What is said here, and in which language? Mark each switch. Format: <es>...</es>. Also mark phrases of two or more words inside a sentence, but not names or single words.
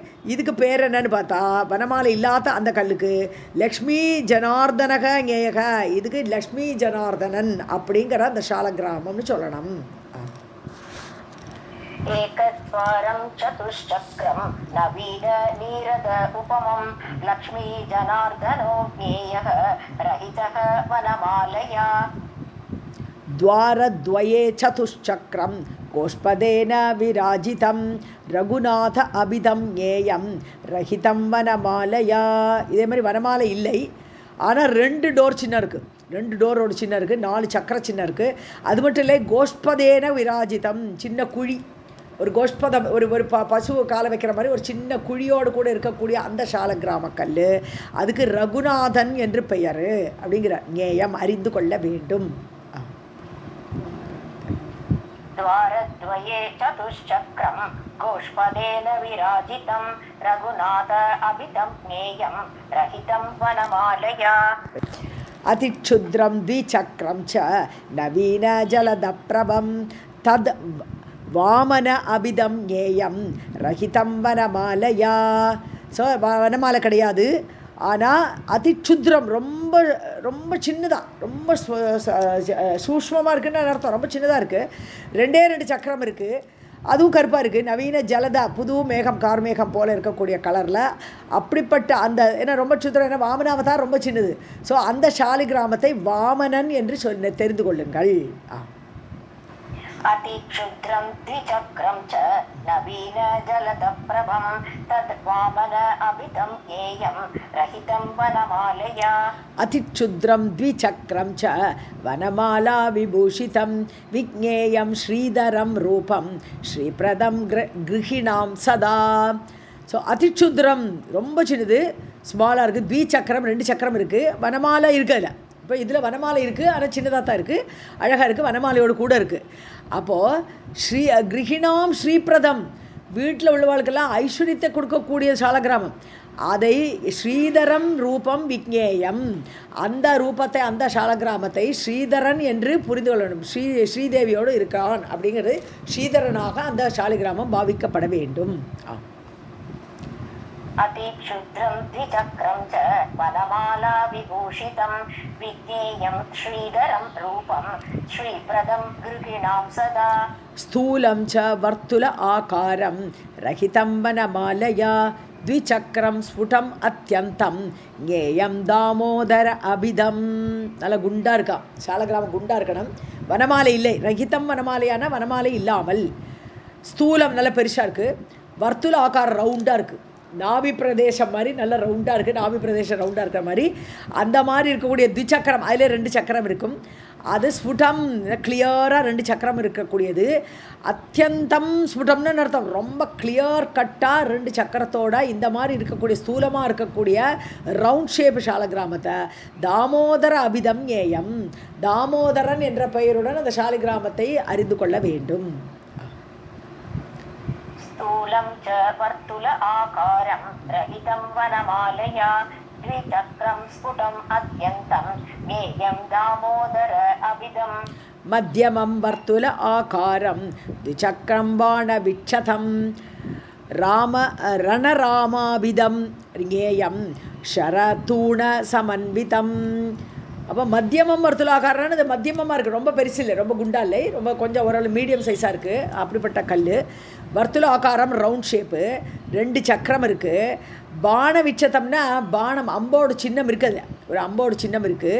<ta>இதுக்கு பேர் என்னன்னு பார்த்தா, வனமாலை இல்லாத அந்த கல்லுக்கு</ta> <sa>लक्ष्मी जनार्दनक ज्ञेयक,</sa> <ta>இதுக்கு லக்ஷ்மி ஜனார்தனன் அப்படிங்கிற அந்த சாலகிராமம்னு சொல்லணும்.</ta> <sa>एकद्वारं चतुश्चक्रं नवीन नीरद उपमं लक्ष्मी जनार्दनो ज्ञेयः रहितः वनमालया. द्वारद्वये चतुश्चक्रं गोष्पदेन विराजितं रघुनाथ अभिदं ज्ञेयं रहितं वनमालया.</sa> <ta>இதே மாதிரி வனமாலை இல்லை, ஆனால் 2 டோர் சின்னம் இருக்குது, 2 டோரோட சின்னம் இருக்குது, 4 சக்கர சின்னம் இருக்குது. அது மட்டும் இல்லை,</ta> <sa>गोष्पदेन विराजितम्,</sa> <ta>சின்ன குழி, ஒரு கோஷ்பதம், ஒரு பசு காலை வைக்கிற மாதிரி ஒரு சின்ன குழியோடு கூட இருக்கக்கூடிய அந்த சாலகிராம கல், அதுக்கு ரகுநாதன் என்று பெயர் அப்படிங்கிற ஞேயம் அறிந்து கொள்ள வேண்டும்.</ta> <sa>द्वारद्वये चतुश्चक्रं गोष्पदेन विराजितं रघुनाथ अभितं ज्ञेयं रहितं वनमालया. अतिक्षुद्रं द्विचक्रं च नवीन जलदप्रभं तद् वामन अभिदं ज्ञेयं रहितं वनमालया.</sa> <ta>ஸோ வனமாலை கிடையாது, ஆனால் அதிச்சுத்ரம் ரொம்ப ரொம்ப சின்னதாக ரொம்ப சூக்ஷ்மமாக இருக்குன்னு அர்த்தம். ரொம்ப சின்னதாக இருக்குது. 2 சக்கரம் இருக்குது. அதுவும் கருப்பாக இருக்குது.</ta> <sa>नवीन जलदा</sa> <ta>புது மேகம் கார்மேகம் போல் இருக்கக்கூடிய கலரில் அப்படிப்பட்ட அந்த ஏன்னா ரொம்ப சுத்திரம். ஏன்னா வாமனாவதார் ரொம்ப சின்னது. ஸோ அந்த சாலிகிராமத்தை வாமனன் என்று தெரிந்து கொள்ளுங்கள்.</ta> <sa>अतिक्षुद्रं द्विचक्रं च नवीनजलदप्रभं तद्वामन अभितं ज्ञेयं रहितं वनमालया. अतिक्षुद्रं द्विचक्रं च वनमाला विभूषितं विज्ञेयं श्रीधरं रूपं श्रीप्रदं गृहिणां सदा.</sa> <ta>ஸோ அதிச்சுத்ரம் ரொம்ப சின்னது, ஸ்மாலாக இருக்குது. த்விசக்கரம் 2 சக்கரம் இருக்குது. வனமாலை இருக்குது. அதில் இப்போ இதில் வனமாலை இருக்குது, ஆனால் சின்னதாக தான் இருக்குது. அழகாக இருக்குது. வனமாலையோடு கூட இருக்குது. அப்போது</ta> <sa>गृहिणां श्रीप्रदम्,</sa> <ta>வீட்டில் உள்ளவர்களுக்கெல்லாம் ஐஸ்வர்யத்தை கொடுக்கக்கூடிய சாலகிராமம். அதை</ta> <sa>श्रीधरं रूपं विज्ञेयम्,</sa> <ta>அந்த ரூபத்தை அந்த சாலகிராமத்தை ஸ்ரீதரன் என்று புரிந்து கொள்ளணும். ஸ்ரீதேவியோடு இருக்கான் அப்படிங்கிறது ஸ்ரீதரனாக அந்த சாலிகிராமம் பாவிக்கப்பட வேண்டும்.</ta> <sa>अतिक्षुद्रं द्विचक्रं च वनमाला विभूषितं विज्ञेयं श्रीधरं रूपं श्रीप्रदं गृहिणां सदा. स्थूलं च वर्तुल आकारं रहितं वनमालया द्विचक्रं स्फुटम् अत्यन्तं ज्ञेयं दामोदर अभिदं.</sa> <ta>நல்ல குண்டா இருக்கா சாலகிராமம், குண்டா இருக்கணும். வனமாலை இல்லை, ரகிதம் வனமாலையான வனமாலை இல்லாமல். ஸ்தூலம் நல்ல பெருசாக இருக்குது.</ta> <sa>वर्तुल आकारम्</sa> <ta>ரவுண்டாக இருக்குது. நாபி பிரதேசம் மாதிரி நல்ல ரவுண்டாக இருக்குது. நாபி பிரதேசம் ரவுண்டாக இருக்கிற மாதிரி அந்த மாதிரி இருக்கக்கூடிய த்விசக்கரம், அதில் 2 சக்கரம் இருக்கும். அது ஸ்புடம், கிளியராக 2 சக்கரம் இருக்கக்கூடியது. அத்தியந்தம் ஸ்புடம்னு அர்த்தம். ரொம்ப கிளியர் கட்டாக 2 சக்கரத்தோட இந்த மாதிரி இருக்கக்கூடிய ஸ்தூலமாக இருக்கக்கூடிய</ta> <en>round shape</en> <ta>சாலகிராமத்தை</ta> <sa>दामोदर अभिदं एयम्,</sa> <ta>தாமோதரன் என்ற பெயருடன் அந்த சாலிகிராமத்தை அறிந்து கொள்ள வேண்டும்.</ta> <sa>स्थूलं च वर्तुल आकारं रहितं वनमालया द्विचक्रं स्फुटम् अत्यन्तं ज्ञेयं दामोदर अभिदं. मध्यमं वर्तुल आकारं द्विचक्रं बाणविक्षतं रणरामाभिदं ज्ञेयं शरतूणसमन्वितं.</sa> <ta>அப்போ மத்தியமம் வர்த்துலாக்காரன்னு அது மத்தியமமாக இருக்குது. ரொம்ப பெருசு இல்லை, ரொம்ப குண்டா இல்லை, ரொம்ப கொஞ்சம் ஓரளவு மீடியம் சைஸாக இருக்குது. அப்படிப்பட்ட கல்.</ta> <sa>वर्तुल आकारम्</sa> <en>round shape,</en> <ta>2 சக்கரம் இருக்குது. பான விச்சத்தம்னா பானம், அம்போட சின்னம் இருக்குது. அதில் ஒரு அம்போட சின்னம் இருக்குது.</ta>